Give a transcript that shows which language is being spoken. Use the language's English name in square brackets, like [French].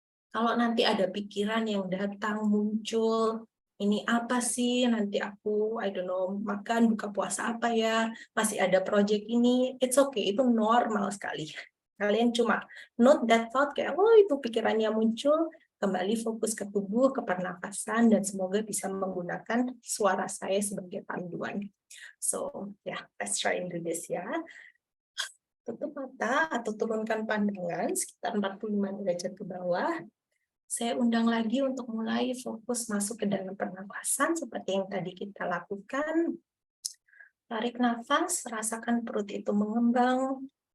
[Indonesian] Kalau nanti ada pikiran yang datang, muncul, ini apa sih, nanti aku, I don't know, makan, buka puasa apa ya, masih ada project ini, it's okay, itu normal sekali. Kalian cuma note that thought, kayak, oh itu pikirannya muncul, kembali fokus ke tubuh, ke pernafasan, dan semoga bisa menggunakan suara saya sebagai panduan. [English] So, yeah, let's try and do this ya. [Indonesian] Tutup mata atau turunkan pandangan sekitar 45 derajat ke bawah. Saya undang lagi untuk mulai fokus masuk ke dalam pernafasan seperti yang tadi kita lakukan. Tarik nafas, rasakan perut itu mengembang.